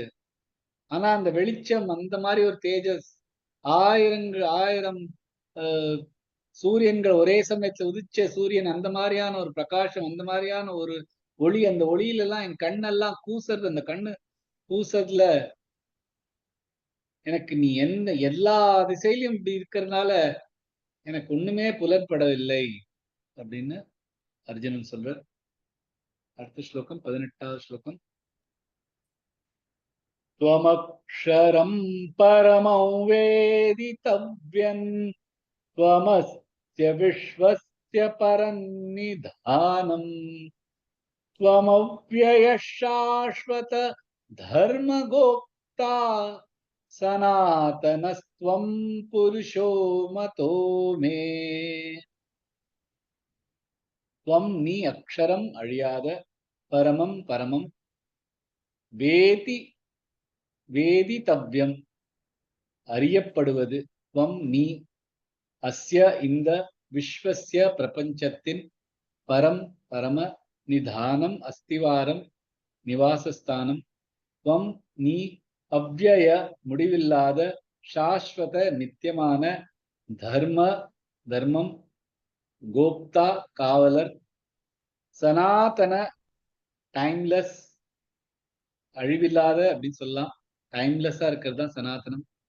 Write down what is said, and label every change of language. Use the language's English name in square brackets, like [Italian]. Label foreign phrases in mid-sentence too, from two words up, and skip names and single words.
[Tamil] ஆனா அந்த வெளிச்சம், அந்த மாதிரி ஒரு தேஜஸ், ஆயிரம் சூரியன்கள் ஒரே சமயத்துல உதிச்ச சூரியன், அந்த மாதிரியான ஒரு பிரகாசம், அந்த மாதிரியான ஒரு ஒளி, அந்த ஒளியில எல்லாம் என் கண்ணெல்லாம் கூசுறது. அந்த கண்ணு கூசுறதுல எனக்கு நீ என்ன எல்லா திசையிலும் இப்படி இருக்கிறதுனால எனக்கு ஒண்ணுமே புலன்படவில்லை அப்படின்னு அர்ஜுனன் சொல்ற. அடுத்த ஸ்லோகம் 18வது ஸ்லோகம். [Sanskrit] त्वमक्षरं परमं वेदितव्यं त्वमस्य विश्वस्य परन्निधानम् त्वमव्ययः शाश्वत धर्मगोप्ता सनातनस्त्वं पुरुषो मतो मे. [Tamil] त्वं நீ அக்ஷரம் அழியாத, பரமம் பரமம், வேதிதவ்யம் அறியப்படுவது, त्वं நீ, அஸ்ய இந்த, விஸ்வஸ்ய பிரபஞ்சத்தின், பரம் பரம, நிதானம் அஸ்திவாரம் நிவாசஸ்தானம், त्वं நீ, அவ்யய முடிவில்லாத, சாஸ்வத நித்தியமான, தர்ம தர்மம், கோப்தா காவலர், சனாதன டைம்லெஸ் அழிவில்லாத அப்படின்னு சொல்லலாம், டைம்லெஸ்ஸா இருக்கிறது தான் சனாதனம்.